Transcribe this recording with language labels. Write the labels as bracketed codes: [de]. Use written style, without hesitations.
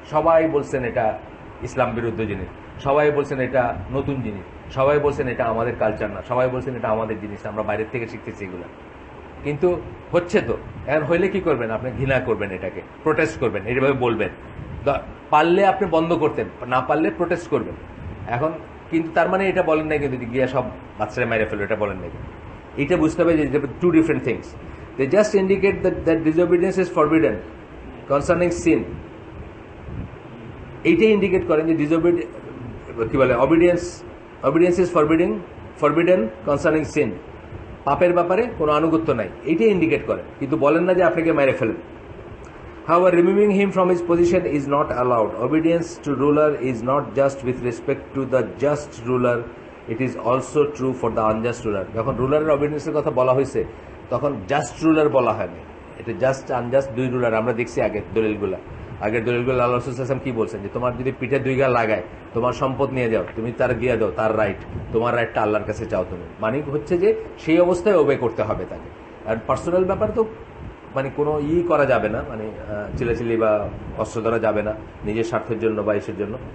[bn] সবাই বলছেন এটা ইসলাম বিরুদ্ধ জিনিস, সবাই বলছেন এটা নতুন জিনিস, সবাই বলছেন এটা আমাদের কালচার না, সবাই বলছেন এটা আমাদের জিনিস, আমরা বাইরের থেকে শিখতেছি এগুলো। কিন্তু হচ্ছে তো, এখন হইলে কি করবেন? আপনি ঘৃণা করবেন, এটাকে প্রোটেস্ট করবেন, এইভাবে বলবেন। পারলে আপনি বন্ধ করতেন, না পারলে প্রোটেস্ট করবেন। এখন কিন্তু তার মানে এটা বলেন নাই কিন্তু গিয়া সব বাচ্চারা মেরে ফেলো, এটা বলেন নাই। এটা বুঝতে হবে যে [en] Two different things. They just indicate that disobedience is forbidden concerning sin. [bn] এইটাই ইন্ডিকেট করেন যে কি বলে, [en] obedience is forbidden concerning sin. [bn] পাপের ব্যাপারে কোনো আনুগত্য নাই, এইটাই ইন্ডিকেট করেন, কিন্তু বলেন না যে আপনাকে মেরে ফেলেন। [en] However, removing him from his position is not allowed. Obedience to ruler is not just with respect to the just ruler, it is also true for the unjust ruler. [bn] যখন রুলারের অবিডিয়েন্সের কথা বলা হয়েছে তখন জাস্ট রুলার বলা হয়নি, এটা just unjust দুই ruler. আমরা দেখছি আগের দলিলগুলো আল্লাহ রাসূল সাল্লাল্লাহু আলাইহি ওয়াসাল্লাম কি বলছেন, যে তোমার যদি পিঠে দুই গা লাগায়, তোমার সম্পদ নিয়ে যাও, তুমি তার দিয়ে দাও, তার রাইট, তোমার রাইটটা আল্লাহর কাছে চাও তুমি। মানে হচ্ছে যে সেই অবস্থায় ওবে করতে হবে তাকে। আর পার্সোনাল ব্যাপার তো মানে কোনো করা যাবে না, মানে চিল্লাচিল্লি বা অস্ত্র ধরা যাবে না নিজের স্বার্থের জন্য বা ইসের জন্য।